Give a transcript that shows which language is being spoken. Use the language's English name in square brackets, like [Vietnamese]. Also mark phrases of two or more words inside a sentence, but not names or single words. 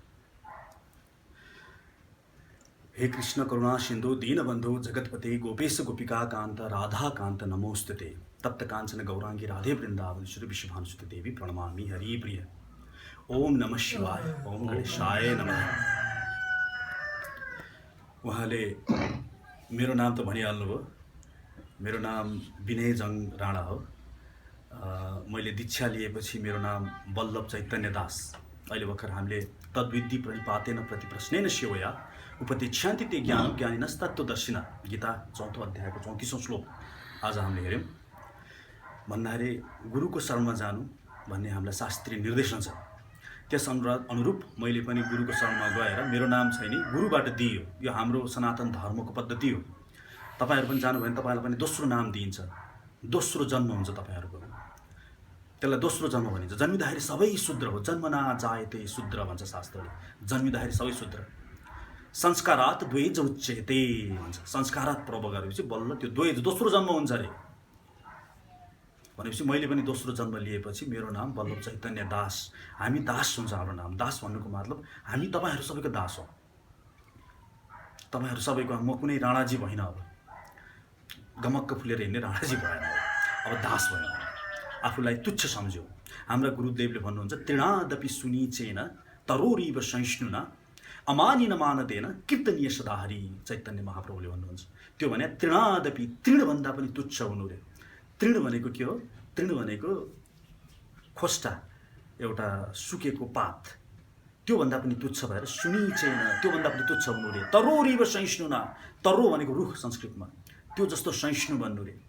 [Sanskrit] हे कृष्ण करुणा सिंधु दीनबंधु जगतपते गोपेश गोपिका कांत राधा कांत नमोस्तुते तप्त कांचन गौरांगी राधे वृंदावन श्री विश्वभानुसुते देवी प्रणमामि हरि प्रिय। ओम नमः शिवाय, ओम गणेशाय नमः। [Nepali] उहाँले मेरो नाम त भनिहाल्नुभयो। मेरो नाम विनय जङ राणा हो। मैले दीक्षा लिएपछि मेरो नाम वल्लभ चैतन्य दास। अहिले भर्खर हामीले [Sanskrit] तद्विधि प्रणिपातेन प्रति प्रश्नेन सेवया उपदेशान्ति ते ज्ञान ज्ञानिनस्तत्त्वदर्शिना [Nepali] गीता 4औं अध्यायको 34औं श्लोक आज हामीले हेऱ्यौँ। भन्दाखेरि गुरुको शरणमा जानु भन्ने हामीलाई शास्त्रीय निर्देशन छ। त्यस अनुरूप मैले पनि गुरुको शरणमा गएर मेरो नाम चाहिँ नि गुरुबाट दिइयो। यो हाम्रो सनातन धर्मको पद्धति हो। तपाईहरु पनि जानुभयो भने तपाईलाई पनि दोस्रो नाम दिइन्छ, दोस्रो जन्म हुन्छ तपाईहरुको। त्यसलाई दोस्रो जन्म भनिन्छ। जन्मिँदाखेरि सबै शूद्र हो। [Sanskrit] जन्मना जायते शूद्र [Nepali] भन्छ शास्त्रले। जन्मिँदाखेरि सबै शूद्र। [Sanskrit] संस्कारात् द्वैज उच्यते [Nepali] भन्छ। संस्कारात् प्रभव गरेपछि बल्ल त्यो द्वैज दोस्रो जन्म हुन्छ अरे। भनेपछि मैले पनि दोस्रो जन्म लिएपछि मेरो नाम वल्लभ चैतन्य दास। हामी दास हुन्छ हाम्रो नाम। दास भन्नुको मतलब हामी तपाईहरु सबैको दास हो। तपाईहरु सबैको म कुनै राणाजी भइन, अब गमक्क फुलेर हिँड्ने राणाजी भएन, अब दास भयो। आफूलाई तुच्छ सम्झ्यो। हाम्रा गुरुदेवले भन्नुहुन्छ [Sanskrit] तृणादपि सुनीचेन तरोरीव सहिष्णुना अमानिन मानदेन कीर्तनीय सदाहरि। [Nepali] चैतन्य महाप्रभुले भन्नुहुन्छ त्यो भने तृणादपि, तृणभन्दा पनि तुच्छ हुनु रे। तृण भनेको के हो? तृण भनेको खोस्टा, एउटा सुकेको पात। त्योभन्दा पनि तुच्छ भएर सुनिचेन, त्योभन्दा पनि तुच्छ हुनु रे। [Sanskrit] तरोरीव सहिष्णुना, [Nepali] तरो भनेको रुख संस्कृतमा, त्यो जस्तो सहिष्णु बन्नु रे।